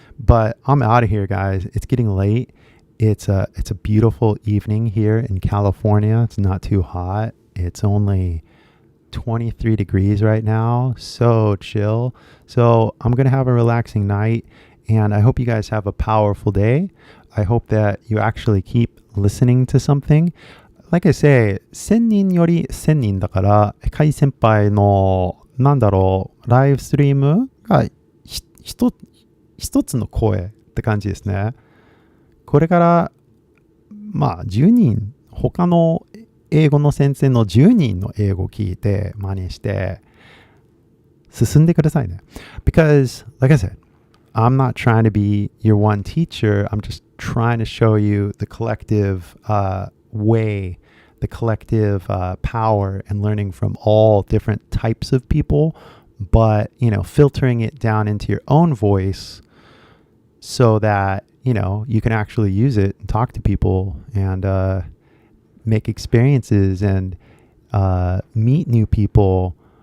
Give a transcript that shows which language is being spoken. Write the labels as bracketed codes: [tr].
[en] But I'm out of here, guys. It's getting late. It's a beautiful evening here in California. It's not too hot. It's only 23 degrees right now. So chill. So I'm going to have a relaxing night, and I hope you guys have a powerful day. I hope that you actually keep listening to something. Like I say, [ja] 1000人より1000人だから、カイ先輩のライブストリームが一つの声って感じですね。これから10人、他の英語の先生の10人の英語を聞いて真似して進んでくださいね。 [en] Because, like I said, I'm not trying to be your one teacher. I'm just trying to show you the collective way, the collective power and learning from all different types of people, but, filtering it down into your own voice so that, you can actually use it and talk to people and make experiences and meet new people.